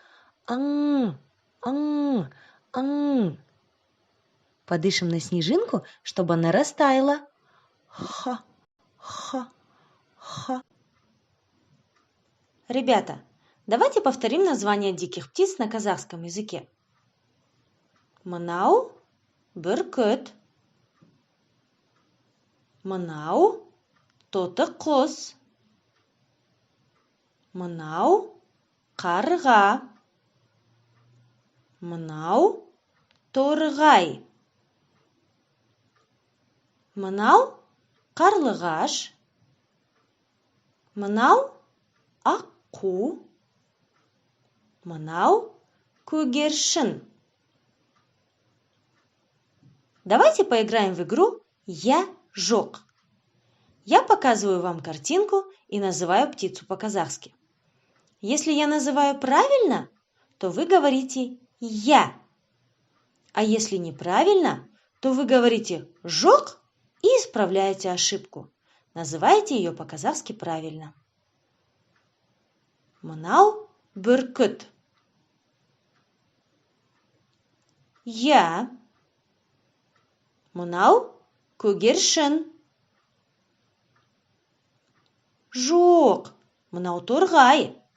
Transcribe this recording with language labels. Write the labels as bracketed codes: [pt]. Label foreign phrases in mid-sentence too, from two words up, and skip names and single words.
[ru] Подышим на снежинку, чтобы она растаяла. Ребята, давайте повторим название диких птиц на казахском языке. [kk] Мынау бүркіт. Мынау тоты құс. Мынау қарға. Мынау торғай. Мынау қарлығаш. Мынау аққу. Мынау көгершін. [ru] Давайте поиграем в игру «Я жок». Я показываю вам картинку и называю птицу по-казахски. Если я называю правильно, то вы говорите «я». А если неправильно, то вы говорите «жок» и исправляете ошибку. Называйте ее по-казахски правильно. [kk] Мынау бүркіт. Я. Мынау көгершін. Жоқ, мынау торғай.